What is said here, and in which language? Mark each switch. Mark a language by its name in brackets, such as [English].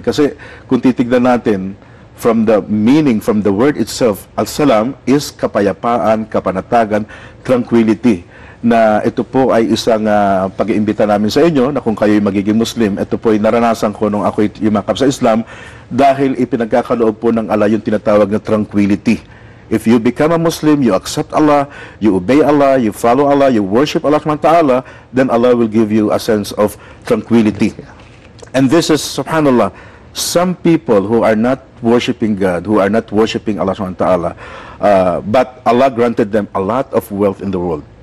[Filipino] Kasi kung titignan natin, [English] from the meaning, from the word itself, al-salam is kapayapaan, kapanatagan, tranquility. [Filipino] Na ito po ay isang pag-iimbita namin sa inyo, na kung kayo'y magiging Muslim, ito po ay naranasan ko nung ako'y yumakap sa Islam, dahil ipinagkakaloob po ng Allah yung tinatawag na tranquility. [English] If you become a Muslim, you accept Allah, you obey Allah, you follow Allah, you worship Allah subhanahu wa ta'ala, then Allah will give you a sense of tranquility. And this is, subhanallah, some people who are not worshiping God, who are not worshiping Allah subhanahu wa ta'ala, but Allah granted them a lot of wealth in the world.